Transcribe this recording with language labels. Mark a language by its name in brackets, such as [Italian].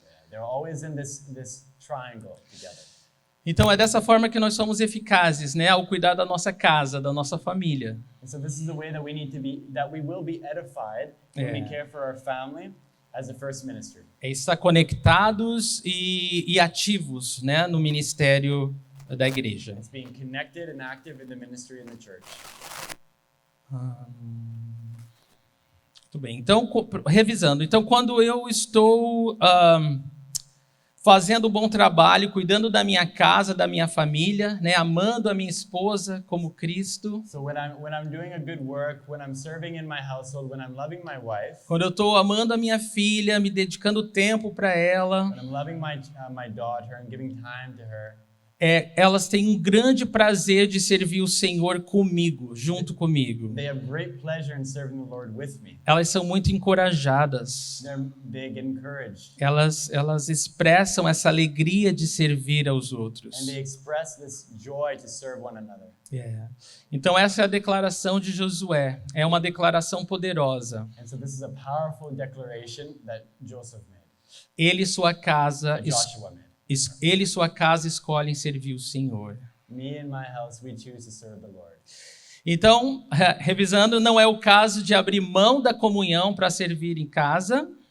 [English] They were always in this triangle together. [Portuguese] Então é dessa forma que nós somos eficazes, né, ao cuidar da nossa casa, da nossa família. [English] And so this is the way that we will be edified when we care for our family as a first ministry. [Portuguese] É estar conectados e ativos, né, no ministério da igreja. [English] It's being connected and active in the ministry in the church. [Portuguese] Muito bem. Então, revisando. Então, quando eu estou fazendo um bom trabalho, cuidando da minha casa, da minha família, né? Amando a minha esposa como Cristo. [English] So when I'm doing a good work, when I'm serving in my household, when I'm loving my wife, [Portuguese] Quando eu estou amando a minha filha, me dedicando tempo para ela, [English] when I'm loving my daughter and giving time to her, [Portuguese] elas têm um grande prazer de servir o Senhor comigo, junto comigo. [English] they have great pleasure in serving the Lord with me. [Portuguese] Elas são muito encorajadas. [English] They get encouraged. [Portuguese] Elas expressam essa alegria de servir aos outros. [English] And they express this joy to serve one another. [Portuguese] Então essa é a declaração de Josué. É uma declaração poderosa. [English] And so this is a powerful declaration that Joseph made. [Portuguese] Ele e sua casa, [English] That Joshua made. [Portuguese] ele e sua casa escolhem servir o Senhor. [English] Me and my house, we choose to serve the Lord. [Portuguese] Então, revisando, não é o caso de abrir mão da comunhão para servir em casa.